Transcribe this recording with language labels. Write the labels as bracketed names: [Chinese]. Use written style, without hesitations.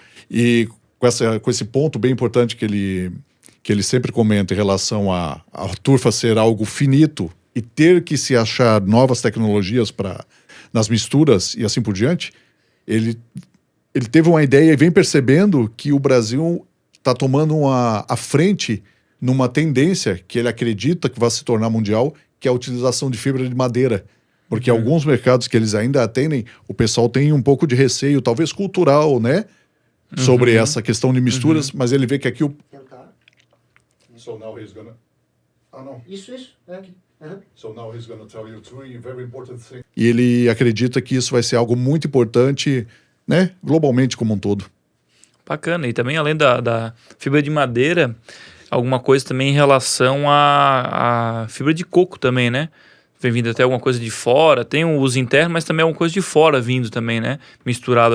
[Portuguese] E com esse ponto bem importante que ele sempre comenta em relação a turfa ser algo finito e ter que se achar novas tecnologias nas misturas e assim por diante, ele teve uma ideia e vem percebendo que o Brasil está tomando a frente numa tendência que ele acredita que vai se tornar mundial, que é a utilização de fibra de madeira. Porque alguns mercados que eles ainda atendem, o pessoal tem um pouco de receio, talvez cultural, né? Sobre essa questão de misturas, mas ele vê que aqui o... [English] So now he's gonna... [Portuguese] não. Isso. [English] So now he's gonna tell you 3 very important things. [Portuguese] E ele acredita que isso vai ser algo muito importante, né? Globalmente como um todo. Bacana. E também, além da fibra de madeira, alguma coisa também em relação à fibra de coco também, né? Vem vindo até alguma coisa de fora, tem um uso interno, mas também alguma coisa de fora vindo também, né? Misturado.